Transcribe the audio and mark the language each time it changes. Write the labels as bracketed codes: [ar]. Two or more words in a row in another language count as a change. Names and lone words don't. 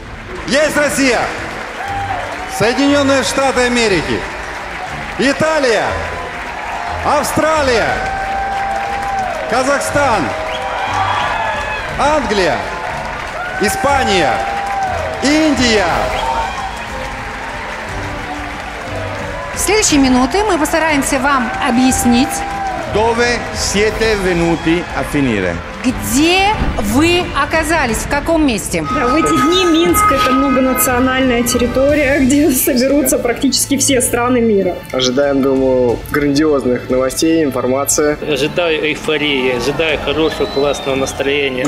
[ru] Есть Россия, Соединенные Штаты Америки, Италия, Австралия, Казахстан, Англия, Испания, Индия. В следующие минуты мы постараемся вам объяснить, [it] Dove siete venuti a finire? [ru] где вы оказались, в каком месте. Да, в эти дни Минск – это многонациональная территория, где соберутся практически все страны мира. Ожидаем, думаю, грандиозных новостей, информации. Ожидаю эйфории, ожидаю хорошего, классного настроения.